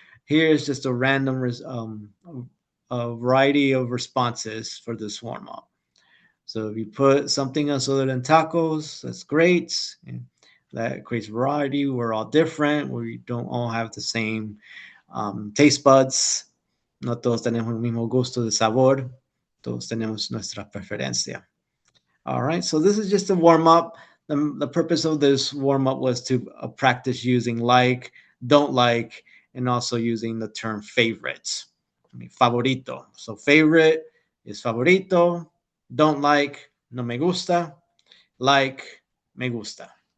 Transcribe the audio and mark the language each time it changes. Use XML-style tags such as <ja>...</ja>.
<en>Here's just a random a variety of responses for this warm-up. So if you put something else other than tacos, that's great. And that creates variety. We're all different. We don't all have the same taste buds.</en> <es>No todos tenemos el mismo gusto de sabor. Todos tenemos nuestra preferencia.</es> <en>All right, so this is just a warm up. The purpose of this warm up was to practice using like, don't like, and also using the term favorites. I mean, favorito. So favorite is favorito. Don't like,</en> <es>no me gusta. Like, me gusta.</es>